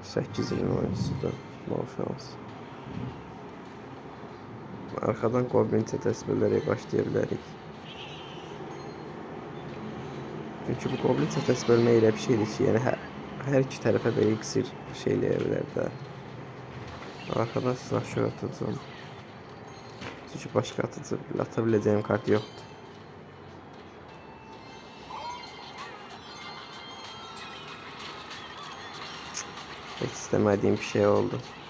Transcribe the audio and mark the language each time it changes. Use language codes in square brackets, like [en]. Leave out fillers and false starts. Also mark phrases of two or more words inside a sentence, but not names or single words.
[az] 8 ilin oyuncusudur. No şans. Arxadan goblin çetəsi bölərək başlaya bilərik. Çünki bu goblin çetəsi bölmək elə bir şeydir ki, yəni hər iki tərəfə belə iksir şeyləyə bilər də. [tr] Arkadan silahşör atacağım. Çünkü başka atabileceğim kart yoktu. Hiç istemediğim bir şey oldu.